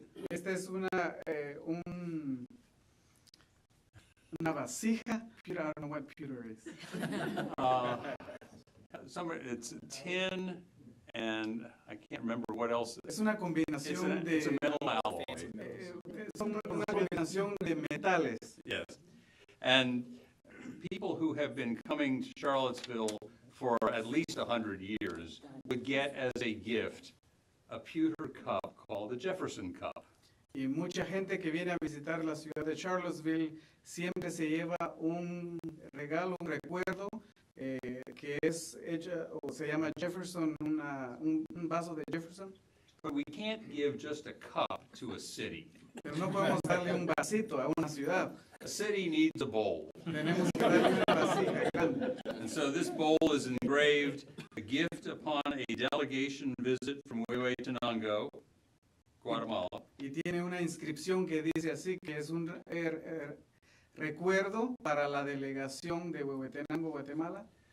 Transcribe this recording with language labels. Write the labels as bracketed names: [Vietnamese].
[Spanish] esta es una vasija. [English] Pewter, I don't know what pewter is. It's tin, and I can't remember what else. [Spanish] Es una combinación [English] It's a [Spanish] de [English] metal alloy. [Spanish] son una combinación de metales. [English] Yes. And people who have been coming to Charlottesville for at least 100 years would get as a gift a pewter cup called the Jefferson Cup. [Spanish] Y mucha gente que viene a visitar la ciudad de Charlottesville siempre se lleva un regalo, un recuerdo que es hecha o se llama Jefferson, un vaso de Jefferson. [English] But we can't give just a cup to a city. [Spanish] Pero no podemos darle un vasito a una ciudad. [English] A city needs a bowl. [Spanish] Tenemos que darle una vasija grande. [English] And so this bowl is engraved, a gift upon a delegation visit from Huehuetenango, Guatemala. [Spanish] Y tiene una inscripción que dice así, que es un recuerdo para la delegación de Huehuetenango, Guatemala.